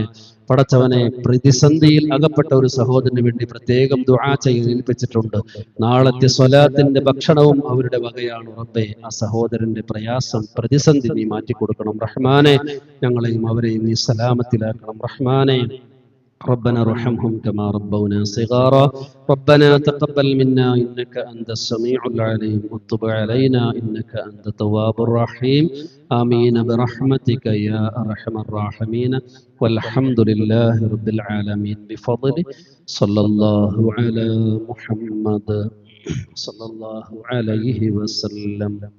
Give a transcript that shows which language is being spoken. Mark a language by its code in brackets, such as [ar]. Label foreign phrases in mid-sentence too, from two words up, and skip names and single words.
[ml] പടച്ചവനെ, പ്രതിസന്ധിയിൽ അകപ്പെട്ട ഒരു സഹോദരന് വേണ്ടി പ്രത്യേകം ദുആ ചെയ്ത് ഏൽപ്പിച്ചിട്ടുണ്ട്. നാളത്തെ സ്വലാത്തിന്റെ ഭക്ഷണവും അവരുടെ വകയാണ് റബ്ബേ. ആ സഹോദരന്റെ പ്രയാസം, പ്രതിസന്ധി നീ മാറ്റി കൊടുക്കണം റഹ്മാനെ. ഞങ്ങളെയും അവരെയും നീ സലാമത്തിലാക്കണം റഹ്മാനെ. [ar] ربنا ارحمهم كما ربونا صغارا ربنا تقبل منا إنك أنت السميع العليم وتب علينا إنك أنت التواب الرحيم آمين برحمتك يا أرحم الراحمين والحمد لله رب العالمين بفضله صلى الله على محمد صلى الله عليه وسلم